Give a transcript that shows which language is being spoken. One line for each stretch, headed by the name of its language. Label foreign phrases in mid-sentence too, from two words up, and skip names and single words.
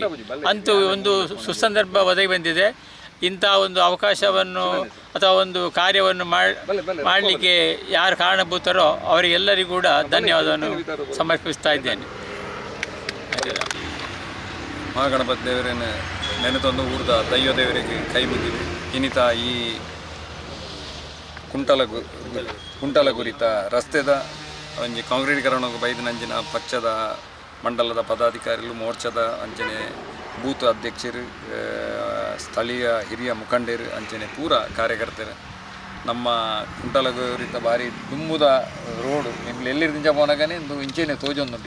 Kannada: ಅಂತೂ ಒಂದು ಸುಸಂದರ್ಭ ಒದಗಿ ಬಂದಿದೆ. ಇಂಥ ಒಂದು ಅವಕಾಶವನ್ನು ಅಥವಾ ಒಂದು ಕಾರ್ಯವನ್ನು ಮಾಡಲಿಕ್ಕೆ ಯಾರು ಕಾರಣಭೂತರೋ ಅವರಿಗೆಲ್ಲರಿಗೂ ಕೂಡ ಧನ್ಯವಾದವನ್ನು ಸಮರ್ಪಿಸ್ತಾ ಇದ್ದೇನೆ.
Tulu: ಮಹಾಗಣಪತಿ ದೇವರನ್ನು ನೆನೆತಂದು ಊರ್ದ ದೈವ ದೇವರಿಗೆ ಕೈ ಮುಗಿದು ಇನ್ನಿತ ಈ ಕುಂಟಲ ಕುರಿತ ರಸ್ತೆದ ಒಂಜಿ ಕಾಂಕ್ರೀಟೀಕರಣಕ್ಕೆ ಬೈದಿನಂಚಿನ ಪಕ್ಷದ ಮಂಡಲದ ಪದಾಧಿಕಾರಿಗಳು, ಮೋರ್ಚಾದ ಅಂಚನೆ ಬೂತ್ ಅಧ್ಯಕ್ಷರು, ಸ್ಥಳೀಯ ಹಿರಿಯ ಮುಖಂಡರು ಅಂಚನೆ ಪೂರ ಕಾರ್ಯಕರ್ತರು ನಮ್ಮ ಕುಂಟಲಗುರಿತ ಬಾರಿ ದುಂಬುದ ರೋಡು ನಿಮ್ಗೆ ಎಲ್ಲಿರ್ದಿಂಚ ಪೋನಾಗನೇ ಒಂದು ಇಂಚೆನೆ ತೋಜೊಂದುಂಡು.